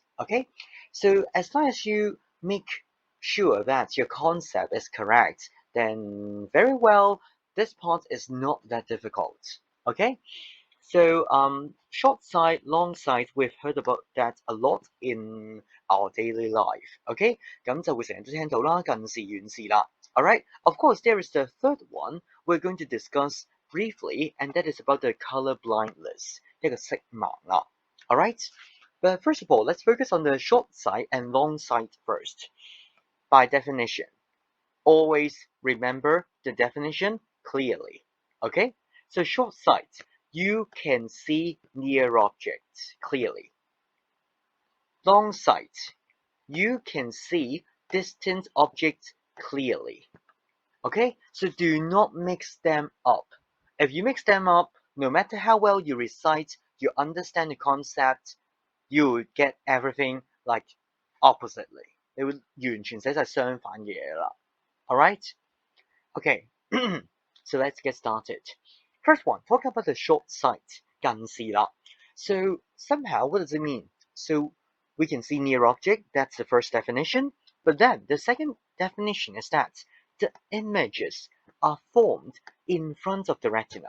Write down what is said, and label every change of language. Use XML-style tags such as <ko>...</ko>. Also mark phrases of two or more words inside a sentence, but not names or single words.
<en>Okay, so as long as you make sure that your concept is correct, then very well, this part is not that difficult. Okay, so short sight, long sight, we've heard about that a lot in our daily life. Okay,</en> <yue>咁就會成日都聽到啦，近視、遠視啦。</yue> <en>Alright, of course, there is the third one we're going to discuss briefly, and that is about the color blindness.</en> <yue>一個色盲啦。</yue> <en>Alright, but first of all, let's focus on the short sight and long sight first. By definition, always remember the definition clearly. Okay, so short sight, you can see near objects clearly. Long sight, you can see distant objects clearly. Okay, so do not mix them up. If you mix them up, no matter how well you recite, you understand the concept, you would get everything like oppositely.</en> <yue>你會完全寫晒相反嘅嘢啦。Alright?</yue> <en>Okay, so let's get started. First one, talk about the short sight,</en> <yue>近視啦.</yue> <en>So somehow, what does it mean? So we can see near object, that's the first definition. But then the second definition is that the images are formed in front of the retina.</en>